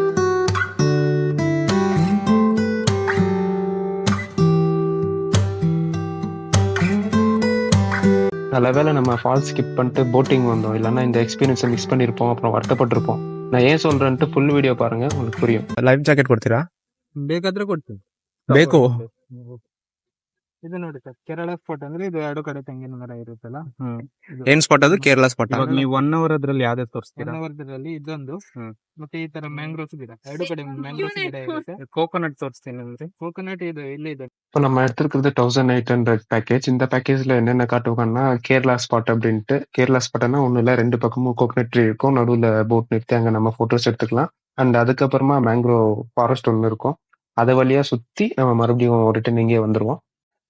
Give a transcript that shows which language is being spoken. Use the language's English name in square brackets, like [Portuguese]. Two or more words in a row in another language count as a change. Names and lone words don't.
[Tamil] நல்ல வேளை நம்ம [English] falls skip [Tamil] பண்ணிட்டு போட்டிங் வந்தோம், இல்லைன்னா இந்த எக்ஸ்பீரியன்ஸை மிஸ் பண்ணியிருப்போம், அப்புறம் வருத்தப்பட்டிருப்போம். நான் ஏன் சொல்கிறேன்ட்டு [English] full video [Tamil] பாருங்கள், உங்களுக்கு புரியும். [English] life jacket [Kannada] ಕೊಡ್ತೀರಾ? ಬೇಕಾದ್ರೆ ಕೊಡ್ತೀನಿ. ಬೇಕು. ಇದು ನೋಡಿ ಸರ್, ಕೇರಳ ಸ್ಪಾಟ್ ಅಂದ್ರೆ ಇದು 2 ಕಡೆ ತೆಂಗಿನ ಮರ ಇರುತ್ತಲ್ಲ. ಏನ್ ಸ್ಪಾಟ್ ಅದು? ಕೇರಳ ಸ್ಪಾಟ್. ಇವಾಗ ನೀವು 1 ಅವರ್ ಅದ್ರಲ್ಲಿ ಯಾವ್ದು ತೋರಿಸ್ತೀರಾ? 1 ಅವರ್ದಲ್ಲಿ ಇದೊಂದು ಮತ್ತೆ ಈ ತರ ಮ್ಯಾಂಗ್ರೋವ್ಸ್ ಗಿಡ, 2 ಕಡೆ ಮ್ಯಾಂಗ್ರೋವ್ಸ್ ಗಿಡ ಇರುತ್ತೆ. ಕೋಕೋನಟ್ ತೋರಿಸ್ತೀನಿ ಅಂದ್ರೆ ಕೋಕೋನಟ್ [Tamil] இது இல்ல இது. இப்போ நம்ம எடுத்துருக்கிறது 1800 பேக்கேஜ். இந்த பேக்கேஜ்ல என்னென்ன காட்டுவாங்கன்னா கேரளா ஸ்பாட் அப்படின்ட்டு. கேரளா ஸ்பாட்னா ஒன்றும் இல்லை, 2 பக்கமும் [English] coconut tree [Tamil] இருக்கும், நடுவில் போட் நிறுத்தி அங்கே நம்ம ஃபோட்டோஸ் எடுத்துக்கலாம். அண்ட் அதுக்கப்புறமா [English] mangrove forest [Tamil] ஒன்று இருக்கும். அதை வழியாக சுற்றி நம்ம மறுபடியும் ரிட்டர்ன் இங்கே வந்துடுவோம்.